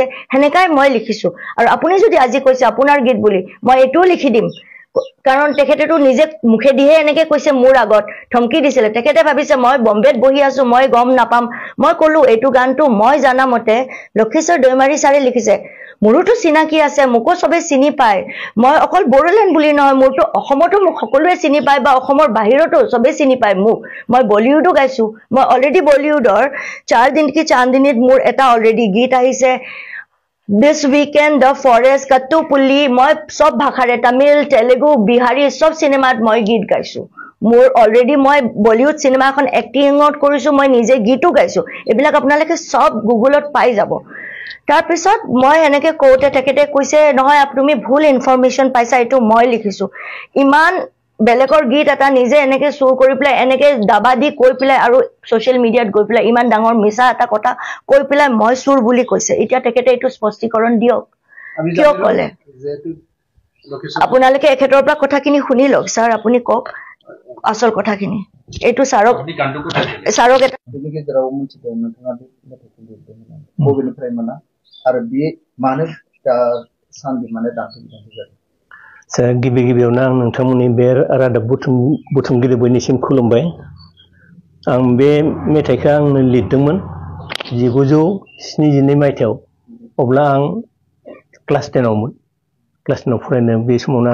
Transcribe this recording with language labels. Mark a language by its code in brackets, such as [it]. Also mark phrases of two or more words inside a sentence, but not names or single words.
[as] হেনেকাই মই লিখিছো আৰু আপুনি যদি আজি কৈছে আপোনাৰ গীত বুলি মই এটো লিখি দিম কাৰণ তেখেতেটো নিজে মুখে দিহে এনেকে কৈছে মোৰ আগত ধমকি দিছিলে তেখেতে ভাবিছে মই বম্বেত বহি আছো মই গম নাপাম মই কলো এটো গানটো মই জানা মতে লক্ষেশ্বৰ দৈমাৰী ছাৰে লিখিছে মোৰটো চিনাকি আছে মোকো সবে চিনি পায় মই অকল বড়োলেণ্ড বুলি নহয় মোৰটো অসমতো মোক সকলোৱে চিনি পায় বা অসমৰ বাহিৰতো সবে চিনি পায় মোক মই বলিউডো গাইছো মই অলৰেডি বলিউডৰ 4 দিন কি চান্দিনীত মোৰ এটা অলৰেডি গীত আহিছে [en] This weekend the forest Kattupulli [as] মই সব ভাষাৰে তামিল তেলেগু বিহাৰী সব সিনেমাত মই গীত গাইছো মোৰ অলৰেডি মই বলিউড সিনেমা এখন এক্টিংত কৰিছো মই নিজে গীতো গাইছো এবিলাক আপোনালোকে সব গুগলত পাই যাব তাৰ পিছত মই এনেকে কোতে তেখেতে কৈছে নহয় তুমি ভুল ইনফৰমেশন পাইছা এটো মই লিখিছো ইমান বেলেগৰ গীত এটা নিজে এনেকে সুৰ কৰি প্লাই এনেকে দাবা দি কৈ প্লাই আৰু [en] social media [as] গৈ প্লাই ইমান ডাঙৰ মিছা এটা কথা কৈ প্লাই মই সুৰ বুলি কৈছে এতিয়া তেখেতে এটো স্পষ্টীকৰণ দিয়ক কিয় ক'লে আপোনালোকে এখেতৰ পৰা কথাখিনি শুনি লওক স্যাৰ আপুনি কক আচল কথাখিনি এইটো ছাৰক এটা [brx] बेनि गेजेराव मोनथिदों नोंथाङा बे मेथाइखौ लिरदोंमोन बबेनिफ्राय मोना आरो बे मानो सानदि माने दान्थेजादों गिबि गिबियावनो आं नोंथांमोननि बे रादाब बुथुमगिरि बयनिसिम खुलुमबाय आं बे मेथाइखौ आंनो लिरदोंमोन 1972 मायथाइयाव अब्ला आं क्लास 10 आवमोन क्लास 10 आव फरायनाय बे समावनो